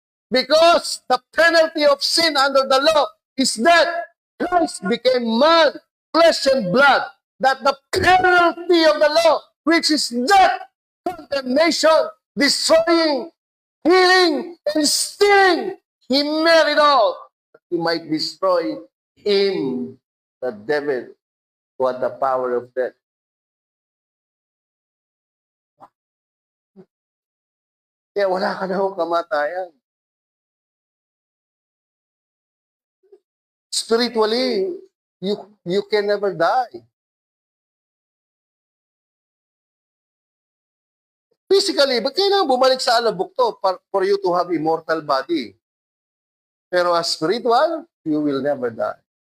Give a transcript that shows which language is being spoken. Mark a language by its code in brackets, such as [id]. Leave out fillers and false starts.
[en] because the penalty of sin under the law is death, Christ became man, flesh and blood, that the penalty of the law, which is death, condemnation, destroying, healing, and stealing, he made it all, that he might destroy him, the devil, who had the power of death. [tl] Kaya wala ka na akong kamatayan. [en] Spiritually, you can never die. Physically, [tl] ba't kailangan bumalik sa alabok [en] to for you to have immortal body? Pero as spiritual, you will never die.